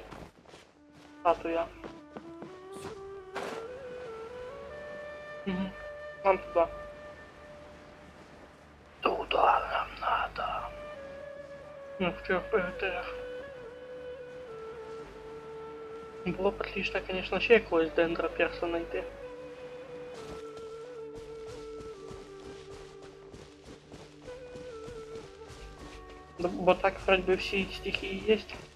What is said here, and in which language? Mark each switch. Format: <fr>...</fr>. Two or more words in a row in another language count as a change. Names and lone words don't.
<ru>Статуя. Угу. Нам туда. Туда нам надо. Ну, в трех ПГТ.</ru> <uk>Було б</uk> <ru>отлично, конечно,</ru> <uk>ще якогось дендра перса знайти.</uk> <ru>Бо так вроде бы все стихии есть.</ru>